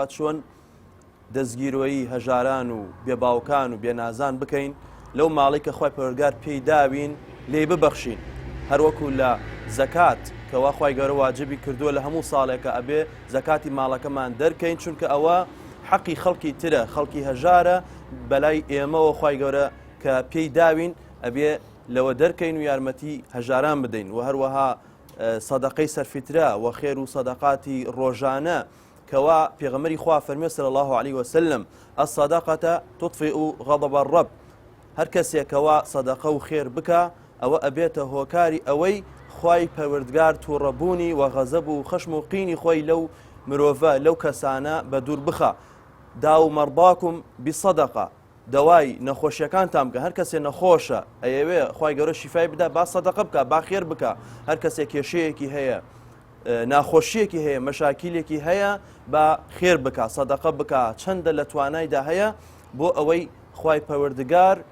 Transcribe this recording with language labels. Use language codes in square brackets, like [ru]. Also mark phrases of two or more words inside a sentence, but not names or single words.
[ckb] چۆن دەستگیرۆیی هەژاران و بێباوکان و بێنازان بکەین لەو ماڵی کە خوای پەروەردگار پێی داوین لێی ببەخشین هەروەکو لە زەکات کەوا خوای گەورە واجبی کردووە لە هەموو ساڵێکە ئەبێ زەکاتی ماڵەکەمان دەرکەین چونکە ئەوە حەقی خەڵکی ترە خەڵکی هەژارە بەلای ئێمەوە خوای گەورە کە پێی داوین ئەبێ لەوە دەرکەین و یارمەتی هەژاران بدەین و هەروەها سەدەقەی سەرفیترا و خێر و سەدەقاتی ڕۆژانە کەوا پێغەمبەری خوا فەرمووی [ar] صلی الله عليه وسلم الصدقة تطفئ غضب الرب [ckb] هەر کەسێکەوە سەدەقە و خێر بکە ئەوە ئەبێتە هۆکاری ئەوەی خوای پەروەردگار تووڕەبوونی و غەزەب و خەشم و قینی خۆی لەو مرۆڤە لەو کەسانە بە دوور بخە [ar] داو مەڕضاکم بسەدەقە [ckb] دەوای نەخۆشیەکانتان بکە هەر کەسێ نەخۆشە ئەیەوێ خوای گەورە شیفای بدە با سەدەقە بکە با خێر بکە هەر کەسێ کێشەیەکی هەیە ناخۆشیەکی هەیە مەشاکیلێکی هەیە با خێر بکە سەدەقە بکە چەندە لە توانایدا هەیە بۆ ئەوەی خوای پەروەردگار